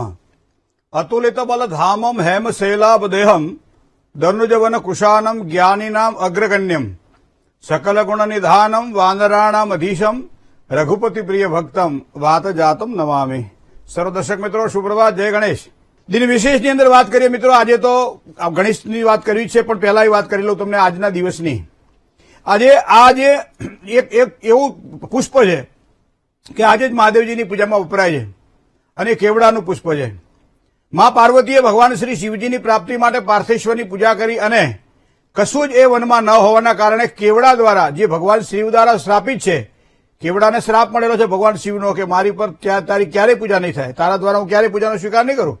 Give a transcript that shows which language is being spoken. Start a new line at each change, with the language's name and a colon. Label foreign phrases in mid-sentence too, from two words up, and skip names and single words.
Sanskrit: अतुलित बल धामम हेम शैलाभ देहम धनुजवन कुशानम ज्ञानीनाम अग्रगण्यम सकल गुण निधानम वानराणाम अधीशम रघुपति प्रिय भक्तम वात जातम नमामि।
Hindi: सर्व दर्शक मित्रों सुप्रभात, जय गणेश।
Gujarati: દિન વિશેષની અંદર વાત કરીએ મિત્રો, આજે તો ગણેશની વાત કરવી છે પણ પહેલા એ વાત કરી લઉં તમને આજના દિવસની। આજે એક એવું પુષ્પ છે કે આજે જ મહાદેવજીની પૂજામાં વપરાય છે અને કેવડાનું પુષ્પ છે। માં પાર્વતીએ ભગવાન શ્રી શિવજીની પ્રાપ્તિ માટે પાર્થેશ્વરની પૂજા કરી અને કશું જ એ વનમાં ન હોવાના કારણે કેવડા દ્વારા, જે ભગવાન શિવ દ્વારા શ્રાપિત છે, કેવડાને શ્રાપ મળેલો છે ભગવાન શિવનો કે મારી પર તારી ક્યારેય પૂજા નહીં થાય, તારા દ્વારા હું ક્યારેય પૂજાનો સ્વીકાર નહીં કરું।